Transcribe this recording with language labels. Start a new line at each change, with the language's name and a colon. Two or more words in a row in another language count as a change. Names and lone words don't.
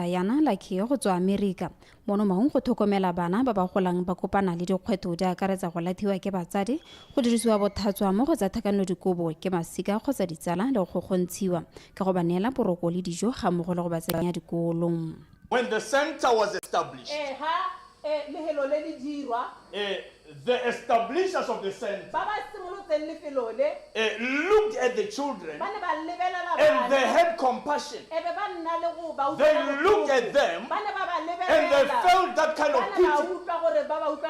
Tswana: Yana Lakhe go tswa Amerika. Mono Maung go tlhokomela bana ba ba golang ba kopana le dikgwetlho di akaretsa go lathiwa ke batsadi, go dirisiwa bothatswa mo go tsa thakano-dikobo ke masika kgotsa ditsala le go gontshiwa ka go ba neela boroko le dijo ga mmogo le go ba tsenya dikolong.
English: When the center was established, the establishers of the center looked at the children and they had compassion. They looked at them and they felt that kind of pity.